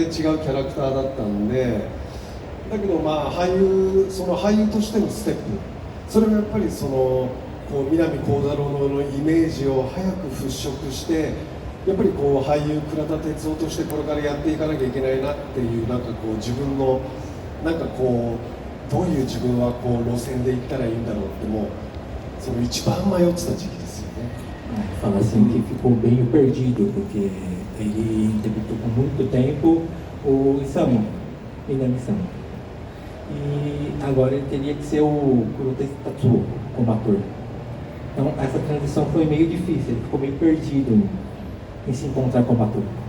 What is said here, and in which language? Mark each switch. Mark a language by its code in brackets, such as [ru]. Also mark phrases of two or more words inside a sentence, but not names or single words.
[ja] 違うキャラクターだったんで、だけどまあその俳優としてのステップ、それがやっぱりこう南光太郎のイメージを早く払拭して、やっぱりこう俳優倉田哲夫としてこれからやっていかなきゃいけないなっていう、なんかこう自分のなんかこうどういう自分はこう路線で行ったらいいんだろうって、もうその一番迷ってた時期ですよね。 [pt] Fala assim que ficou bem perdido, porque ele interpretou por muito tempo o Isamu, Minami-sama. E agora ele teria que ser o Kuroda Tatsuo como ator. Então essa transição foi meio difícil, ele ficou meio perdido em se encontrar como ator.